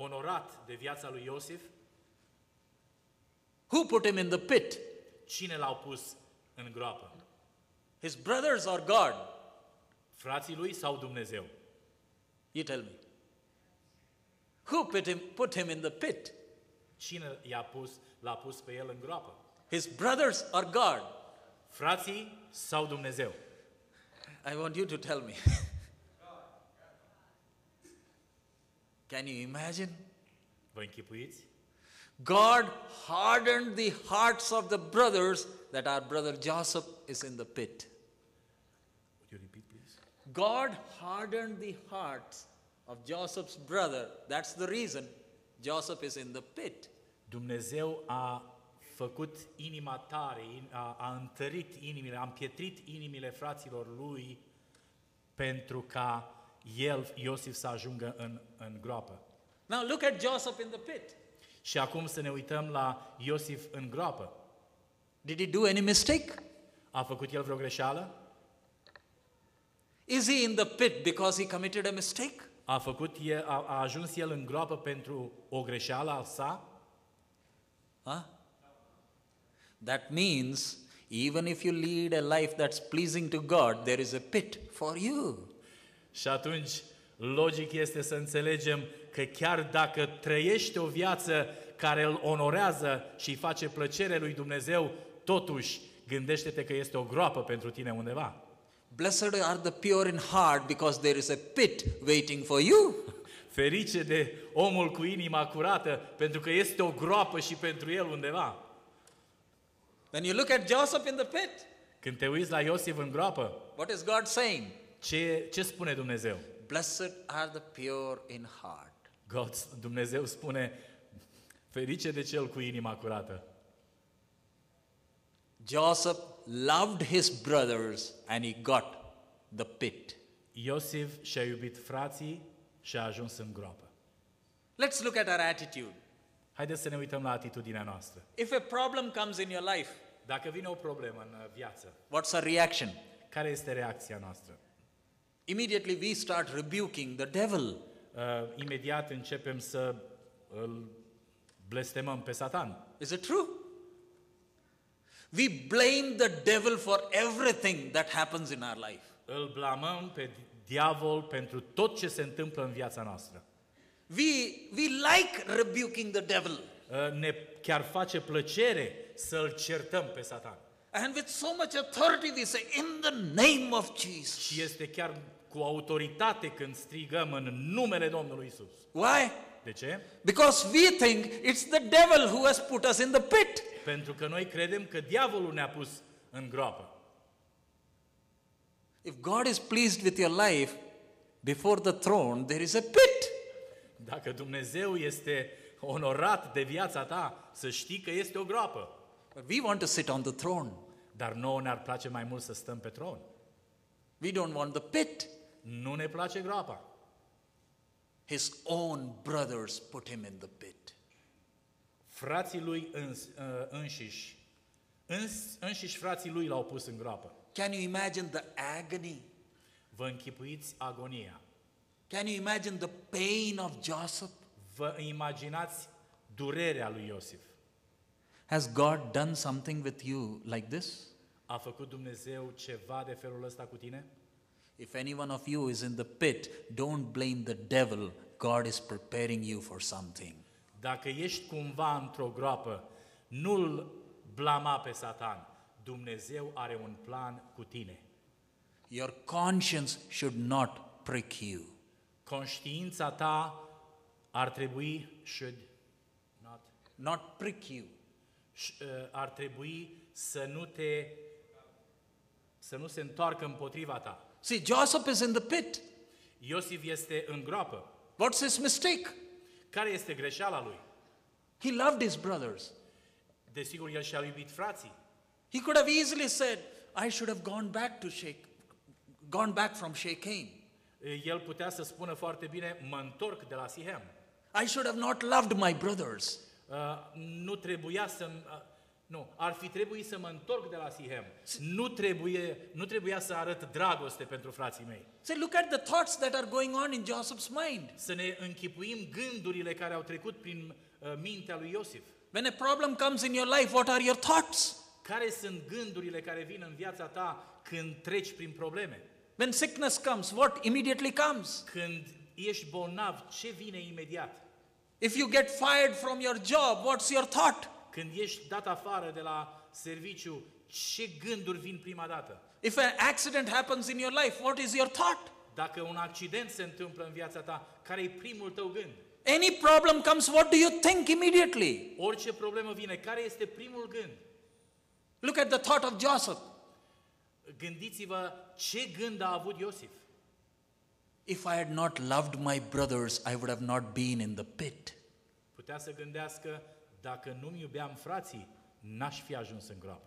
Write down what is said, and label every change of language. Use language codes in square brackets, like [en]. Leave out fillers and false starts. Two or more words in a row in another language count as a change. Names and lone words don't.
[ro] onorat de viața lui Iosif? [en] Who put him in the pit? [ro] Cine l-au pus în groapă? [en] His brothers or God? [ro] Frații lui sau Dumnezeu? [en] You tell me. Who put him in the pit? [ro] Cine l-a pus pe el în groapă? [en] His brothers or God? [ro] Frații sau Dumnezeu? [en] I want you to tell me. Can you imagine? [ro] Vă închipuiți? [en] God hardened the hearts of the brothers that our brother Joseph is in the pit. Would you repeat, please? God hardened the hearts of Joseph's brother. That's the reason Joseph is in the pit. [ro] Dumnezeu a făcut inima tare, a întărit inimile, a împietrit inimile fraților lui pentru ca el, Iosif, să ajungă în groapă. [en] Now look at Joseph in the pit. [ro] Și acum să ne uităm la Iosif în groapă. [en] Did he do any mistake? [ro] A făcut el vreo greșeală? [en] Is he in the pit because he committed a mistake? [ro] A ajuns el în groapă pentru o greșeală a sa? Huh? [en] That means even if you lead a life that's pleasing to God, there is a pit for you. [ro] Și atunci, logic este să înțelegem că chiar dacă trăiești o viață care îl onorează și îi face plăcere lui Dumnezeu, totuși gândește-te că este o groapă pentru tine undeva. [en] Blessed are the pure in heart because there is a pit waiting for you. [ro] Ferice de omul cu inima curată, pentru că este o groapă și pentru el undeva. [en] When you look at Joseph in the pit, [ro] Când te uiți la Iosif în groapă, [en] what is God saying? [ro] ce spune Dumnezeu? [en] Blessed are the pure in heart. [ro] Dumnezeu spune, ferice de cel cu inima curată. [en] Joseph loved his brothers and he got the pit. [ro] Iosif și-a iubit frații și a ajuns în groapă. [en] Let's look at our attitude. [ro] Haideți să ne uităm la atitudinea noastră. [en] If a problem comes in your life, [ro] Dacă vine o problemă în viață, [en] what's our reaction? [ro] care este reacția noastră? [en] Immediately we start rebuking the devil. [ro] Imediat începem să îl blestemăm pe Satan. [en] Is it true? We blame the devil for everything that happens in our life. [ro] Îl blamăm pe diavol pentru tot ce se întâmplă în viața noastră. [en] We like rebuking the devil. [ro] Ne chiar face plăcere să-l certăm pe Satan. [en] And with so much authority we say, in the name of Jesus. [ro] Și este chiar cu autoritate când strigăm în numele Domnului Isus. [en] Why? [ro] De ce? [en] Because we think it's the devil who has put us in the pit. [ro] Pentru că noi credem că diavolul ne-a pus în groapă. [en] If God is pleased with your life, before the throne there is a pit. [ro] Dacă Dumnezeu este onorat de viața ta, să știi că este o groapă. [en] But we want to sit on the throne. [ro] Dar nouă ne-ar place mai mult să stăm pe tron. [en] We don't want the pit. [ro] Nu ne place groapa. [en] His own brothers put him in the pit. [ro] Frații lui înșiși frații lui l-au pus în groapă. [en] Can you imagine the agony? [ro] Vă închipuiți agonia. [en] Can you imagine the pain of Joseph? [ro] Vă imaginați durerea lui Iosif. [en] Has God done something with you like this? [ro] A făcut Dumnezeu ceva de felul ăsta cu tine? [en] If any one of you is in the pit, don't blame the devil. God is preparing you for something. [ro] Dacă ești cumva într-o groapă, nu-l blama pe Satan. Dumnezeu are un plan cu tine. [en] Your conscience should not prick you. [ro] Conștiința ta ar trebui [en] Not prick you. [ro] Ar trebui să nu se întoarcă împotriva ta. [en] See, Joseph is in the pit. [ro] Iosif este în groapă. [en] What's his mistake? [ro] Care este greșeala lui? [en] He loved his brothers. [ro] Desigur, el și-a iubit frații. [en] He could have easily said, I should have gone back from Shechem. [ro] El putea să spună foarte bine, mă întorc de la Sihem. [en] I should have not loved my brothers. [ro] Nu trebuia Nu, ar fi trebuit să mă întorc de la Sihem. Nu trebuia să arăt dragoste pentru frații mei. [en] So look at the thoughts that are going on in Joseph's mind. [ro] Să ne închipuim gândurile care au trecut prin mintea lui Iosif. [en] When a problem comes in your life, what are your thoughts? [ro] Care sunt gândurile care vin în viața ta când treci prin probleme? [en] When sickness comes, what immediately comes? [ro] Când ești bolnav, ce vine imediat? [en] If you get fired from your job, what's your thought? [ro] Când ești dat afară de la serviciu, ce gânduri vin prima dată? [en] If an accident happens in your life, what is your thought? [ro] Dacă un accident se întâmplă în viața ta, care e primul tău gând? [en] Any problem comes, what do you think immediately? [ro] Orice problemă vine, care este primul gând? [en] Look at the thought of Joseph. [ro] Gândiți-vă ce gând a avut Iosif. [en] If I had not loved my brothers, I would have not been in the pit. [ro] Putea să gândească, dacă nu-mi iubeam frații, n-aș fi ajuns în groapă.